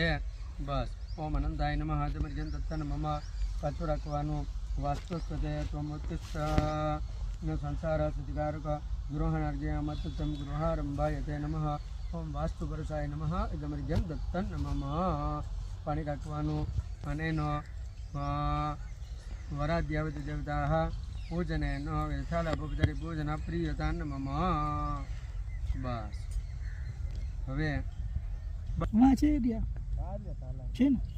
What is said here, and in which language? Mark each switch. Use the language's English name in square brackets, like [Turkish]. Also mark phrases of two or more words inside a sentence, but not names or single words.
[Sanskrit] बस ओम अनंताय नमः। इदमर्घ्यं दत्तं नमः। [Gujarati] પાછું રાખવાનું। [Sanskrit] वास्तुस्पते त्वमुत्तिष्ठ संसार स्थितिकारक गृहाणार्घ्यमत्तं गृहारंभायते नमः। ओम वास्तुपुरुषाय नमः। इदमर्घ्यं दत्तं नमः। [Gujarati] પાણી રાખવાનું। અને એનો [Sanskrit] વરાદ્યાવતિ દેવતાः પૂજનેન વ્યથાલાભોપચારી પૂજન પ્રિયતા નમઃ। [Gujarati] બસ હવે છે છે ને